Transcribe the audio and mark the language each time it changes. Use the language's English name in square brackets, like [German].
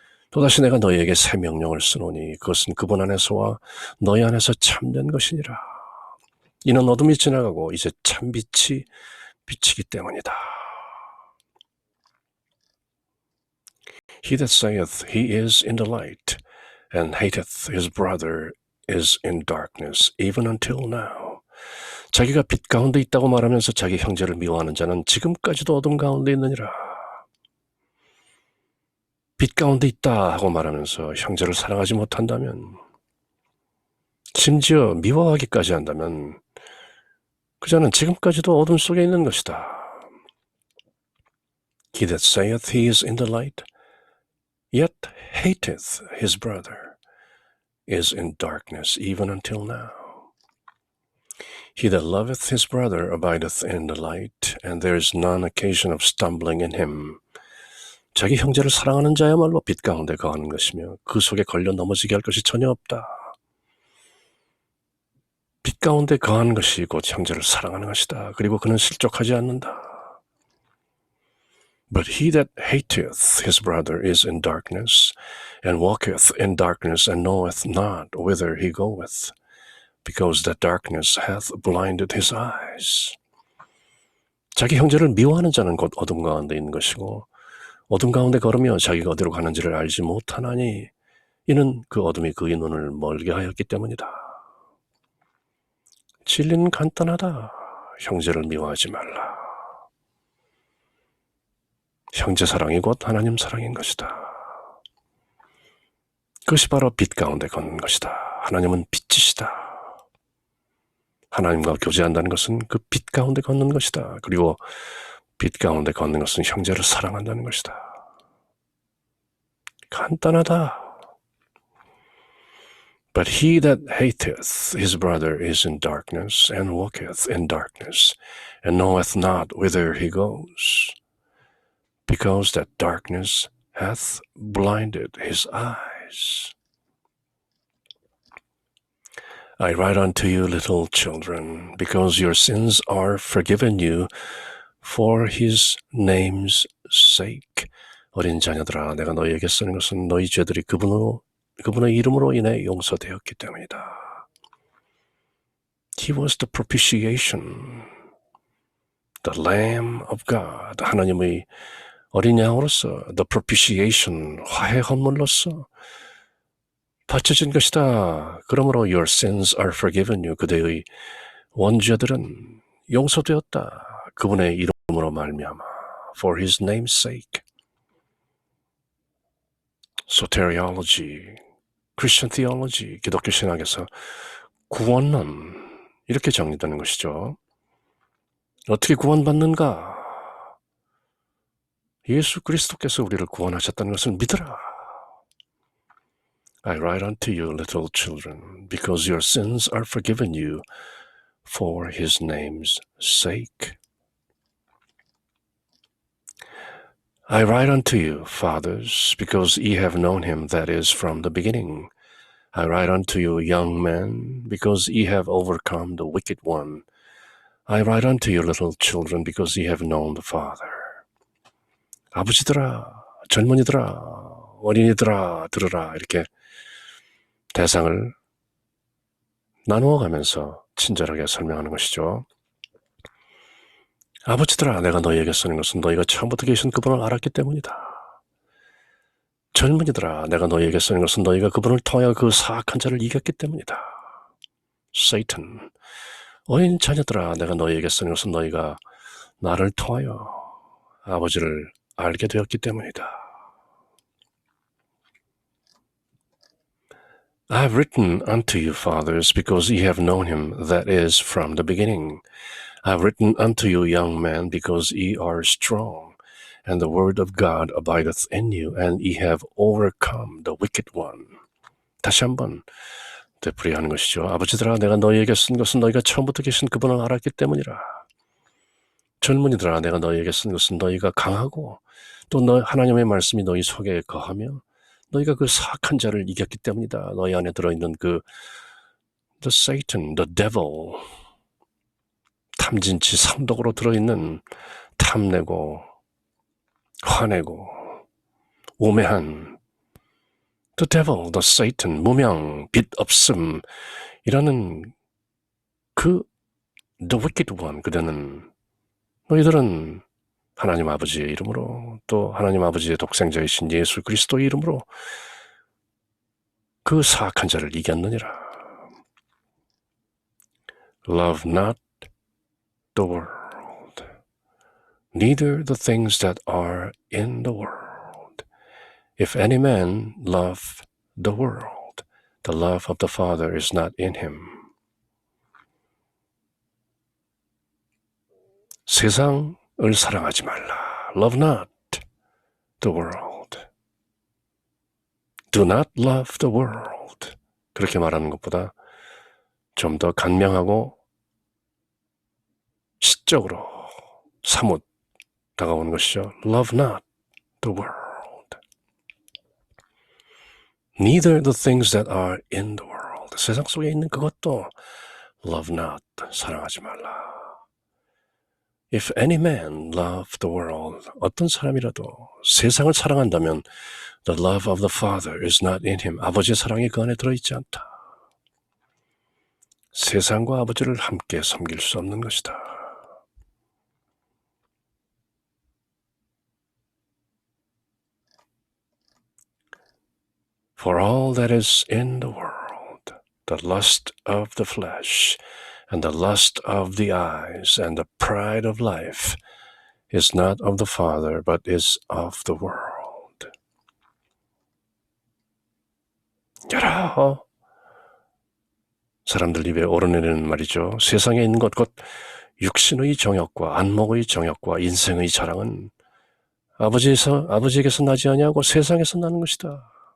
[Korean] 또다시 내가 너희에게 새 명령을 쓰노니 그것은 그분 안에서와 너희 안에서 참된 것이니라. 이는 어둠이 지나가고 이제 참빛이 비치기 때문이다. [English] He that saith he is in the light and hateth his brother is in darkness even until now. [Korean] 자기가 빛 가운데 있다고 말하면서 자기 형제를 미워하는 자는 지금까지도 어둠 가운데 있느니라. 빛 가운데 있다 하고 말하면서 형제를 사랑하지 못한다면, 심지어 미워하기까지 한다면 그 자는 지금까지도 어둠 속에 있는 것이다. [English] He that saith he is in the light yet hateth his brother is in darkness even until now. He that loveth his brother abideth in the light, and there is none occasion of stumbling in him. [Korean] 자기 형제를 사랑하는 자야말로 빛 가운데 거하는 것이며 그 속에 걸려 넘어지게 할 것이 전혀 없다. 빛 가운데 거하는 것이 곧 형제를 사랑하는 것이다. 그리고 그는 실족하지 않는다. [English] But he that hateth his brother is in darkness, and walketh in darkness, and knoweth not whither he goeth, because that darkness hath blinded his eyes. [Korean] 자기 형제를 미워하는 자는 곧 어둠 가운데 있는 것이고 어둠 가운데 걸으며 자기가 어디로 가는지를 알지 못하나니 이는 그 어둠이 그의 눈을 멀게 하였기 때문이다. 진리는 간단하다. 형제를 미워하지 말라. 형제 사랑이 곧 하나님 사랑인 것이다. 그것이 바로 빛 가운데 걷는 것이다. 하나님은 빛이시다. 하나님과 교제한다는 것은 그 빛 가운데 걷는 것이다. 그리고 빛 가운데 걷는 것은 형제를 사랑한다는 것이다. 간단하다. [English] But he that hateth his brother is in darkness, and walketh in darkness, and knoweth not whither he goes, because that darkness hath blinded his eyes. I write unto you, little children, because your sins are forgiven you for his name's sake. [Korean] 어린 자녀들아, 내가 너희에게 쓰는 것은 너희 죄들이 그분의 이름으로 인해 용서되었기 때문이다. [English] He was the propitiation, the Lamb of God. [Korean] 하나님의 어린 양으로서, [English] the propitiation, [Korean] 화해 헌물로서 바쳐진 것이다. 그러므로 [English] your sins are forgiven you. [Korean] 그대의 원죄들은 용서되었다. 그분의 이름으로 말미암아. [English] For his name's sake. Soteriology, Christian theology, [Korean] 기독교 신학에서 구원론, 이렇게 정리되는 것이죠. 어떻게 구원받는가? 예수 그리스도께서 우리를 구원하셨다는 것을 믿으라. [English] I write unto you, little children, because your sins are forgiven you for his name's sake. I write unto you, fathers, because ye have known him that is from the beginning. I write unto you, young men, because ye have overcome the wicked one. I write unto you, little children, because ye have known the Father. [Korean] 아버지들아, 젊은이들아, 어린이들아, 들으라. 이렇게 대상을 나누어가면서 친절하게 설명하는 것이죠. 아버지들아, 내가 너희에게 쓰는 것은 너희가 처음부터 계신 그분을 알았기 때문이다. 젊은이들아, 내가 너희에게 쓰는 것은 너희가 그분을 통하여 그 사악한 자를 이겼기 때문이다. [English] Satan. [Korean] 어린 자녀들아, 내가 너희에게 쓰는 것은 너희가 나를 통하여 아버지를 알게 되었기 때문이다. [English] I have written unto you, fathers, because ye have known him that is from the beginning. I have written unto you, young men, because ye are strong, and the word of God abideth in you, and ye have overcome the wicked one. [Korean] 다시 한번 되풀이하는 것이죠. 아버지들아, 내가 너희에게 쓴 것은 너희가 처음부터 계신 그분을 알았기 때문이라. 젊은이들아, 내가 너희에게 쓴 것은 너희가 강하고 또 하나님의 말씀이 너희 속에 거하며 너희가 그 사악한 자를 이겼기 때문이다. 너희 안에 들어있는 [English] the Satan, the devil, [Korean] 탐진치 삼독으로 들어있는 탐내고 화내고 우매한 [English] the devil, the Satan, [Korean] 무명, 빛 없음 이라는 그 [English] the wicked one, [Korean] 그대는 너희들은 하나님 아버지의 이름으로 또 하나님 아버지의 독생자이신 예수 그리스도의 이름으로 그 사악한 자를 이겼느니라. [English] Love not the world, neither the things that are in the world. If any man love the world, the love of the Father is not in him. [Korean] 세상을 사랑하지 말라. [English] Love not the world. Do not love the world. [Korean] 그렇게 말하는 것보다 좀 더 간명하고 시적으로 사뭇 다가오는 것이죠. [English] Love not the world. Neither the things that are in the world. [Korean] 세상 속에 있는 그것도 [English] love not. [Korean] 사랑하지 말라. [English] If any man love the world, [Korean] 어떤 사람이라도 세상을 사랑한다면 [English] the love of the Father is not in him. [Korean] 아버지의 사랑이 그 안에 들어있지 않다. 세상과 아버지를 함께 섬길 수 없는 것이다. [English] For all that is in the world, the lust of the flesh, and the lust of the eyes, and the pride of life, is not of the Father, but is of the world. [Korean] 여러 사람들 입에 오르내리는 말이죠. 세상에 있는 것, 곧 육신의 정욕과 안목의 정욕과 인생의 자랑은 아버지에게서 나지 아니하고 세상에서 나는 것이다.